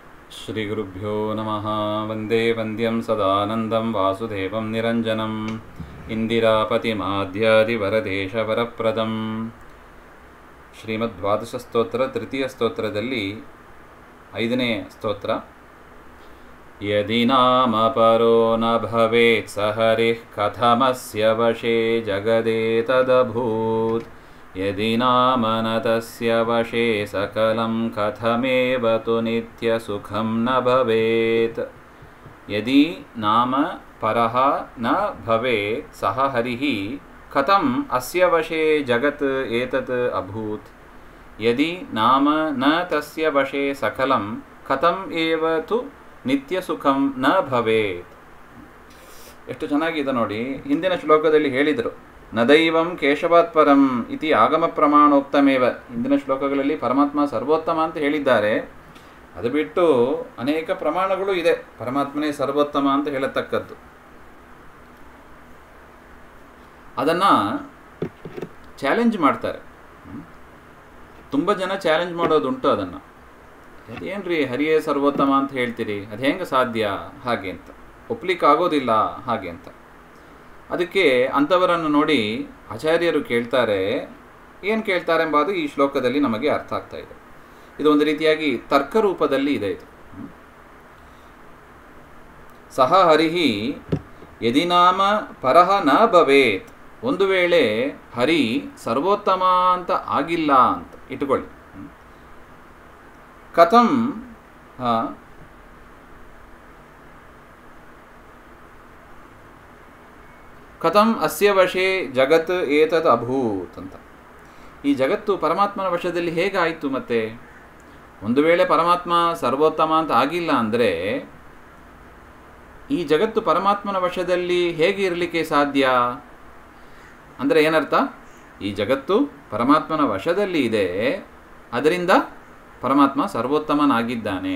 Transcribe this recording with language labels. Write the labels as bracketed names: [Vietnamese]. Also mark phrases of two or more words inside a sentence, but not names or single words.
[Sanskrit] ಶ್ರೀಗುರುಭ್ಯೋ ನಮಃ. ವಂದೇ ವಂದ್ಯಂ ಸದಾನಂದಂ ವಾಸುದೇವಂ ನಿರಂಜನಂ ಇಂದಿರಾಪತಿಮಾಧ್ಯಾದಿವರದೇಶವರಪ್ರದಂ. ಶ್ರೀಮದ್ ದ್ವಾದಶ ಸ್ತೋತ್ರ ತೃತೀಯ ಸ್ತೋತ್ರದಲ್ಲಿ [Kannada] 5ನೇ ಸ್ತೋತ್ರ. [Sanskrit] ಯದಿ ನಾಮ ಪರೋ ನ ಭವೇತ್ ಸ ಹರಿಃ ಕಥಮಸ್ಯ ವಶೇ ಜಗದೇತದಭೂತ್. ಯದಿ ನಾಮ ನ ತಸ್ಯ ವಶೇ ಸಕಲಂ ಕಥಮೇವ ತು ನಿತ್ಯ ಸುಖಂ ನ ಭವೇತ್. ಯದಿ ನಾಮ ಪರಃ ನ ಭವೇತ್ ಸಹ ಹರಿಃ ಕಥಂ ಅಸ್ಯ ವಶೇ ಜಗತ್ ಏತತ್ ಅಭೂತ್. ಯದಿ ನಾಮ ನ ತಸ್ಯ ವಶೇ ಸಕಲಂ ಕಥಂ ಏವ ತು ನಿತ್ಯ ಸುಖಂ ನ ಭವೇತ್. [Kannada] ಎಷ್ಟು ಚೆನ್ನಾಗಿದೆ ನೋಡಿ. ಹಿಂದಿನ ಶ್ಲೋಕದಲ್ಲಿ ಹೇಳಿದರು, [Sanskrit] ನ ದೈವಂ ಕೇಶವಾತ್ ಪರಂ ಇತಿ ಆಗಮ ಪ್ರಮಾಣೋಕ್ತಮೇವ. [Kannada] ಹಿಂದಿನ ಶ್ಲೋಕಗಳಲ್ಲಿ ಪರಮಾತ್ಮ ಸರ್ವೋತ್ತಮ ಅಂತ ಹೇಳಿದ್ದಾರೆ. ಅದು ಬಿಟ್ಟು ಅನೇಕ ಪ್ರಮಾಣಗಳು ಇದೆ ಪರಮಾತ್ಮನೇ ಸರ್ವೋತ್ತಮ ಅಂತ ಹೇಳತಕ್ಕದ್ದು. ಅದನ್ನು ಚಾಲೆಂಜ್ ಮಾಡ್ತಾರೆ. ತುಂಬ ಜನ ಚಾಲೆಂಜ್ ಮಾಡೋದುಂಟು ಅದನ್ನು. ಅದೇನ್ರಿ ಹರಿಯೇ ಸರ್ವೋತ್ತಮ ಅಂತ ಹೇಳ್ತೀರಿ, ಅದು ಹೆಂಗೆ ಸಾಧ್ಯ ಹಾಗೆ ಅಂತ, ಒಪ್ಲಿಕ್ಕಾಗೋದಿಲ್ಲ ಹಾಗೆ ಅಂತ. ಅದಕ್ಕೆ ಅಂಥವರನ್ನು ನೋಡಿ ಆಚಾರ್ಯರು ಕೇಳ್ತಾರೆ. ಏನು ಕೇಳ್ತಾರೆ ಎಂಬುದು ಈ ಶ್ಲೋಕದಲ್ಲಿ ನಮಗೆ ಅರ್ಥ ಆಗ್ತಾ ಇದೆ. ಇದು ಒಂದು ರೀತಿಯಾಗಿ ತರ್ಕ ರೂಪದಲ್ಲಿ ಇದೆ. [Sanskrit] ಇದು ಸಹ ಹರಿಹಿ ಯದಿ ನಾಮ ಪರಹ ನ ಭವೇತ್. [Kannada] ಒಂದು ವೇಳೆ ಹರಿ ಸರ್ವೋತ್ತಮ ಅಂತ ಆಗಿಲ್ಲ ಅಂತ ಇಟ್ಕೊಳ್ಳಿ. [Sanskrit] ಕಥಂ ಕಥಂ ಅಸ್ಯ ವಶೇ ಜಗತ್ ಏತದ್ ಅಭೂತ್ ಅಂತ. [Kannada] ಈ ಜಗತ್ತು ಪರಮಾತ್ಮನ ವಶದಲ್ಲಿ ಹೇಗಾಯಿತು? ಮತ್ತೆ ಒಂದು ವೇಳೆ ಪರಮಾತ್ಮ ಸರ್ವೋತ್ತಮ ಅಂತ ಆಗಿಲ್ಲ ಅಂದರೆ ಈ ಜಗತ್ತು ಪರಮಾತ್ಮನ ವಶದಲ್ಲಿ ಹೇಗೆ ಇರಲಿಕ್ಕೆ ಸಾಧ್ಯ? ಅಂದರೆ ಏನರ್ಥ? ಈ ಜಗತ್ತು ಪರಮಾತ್ಮನ ವಶದಲ್ಲಿ ಇದೆ, ಅದರಿಂದ ಪರಮಾತ್ಮ ಸರ್ವೋತ್ತಮನಾಗಿದ್ದಾನೆ.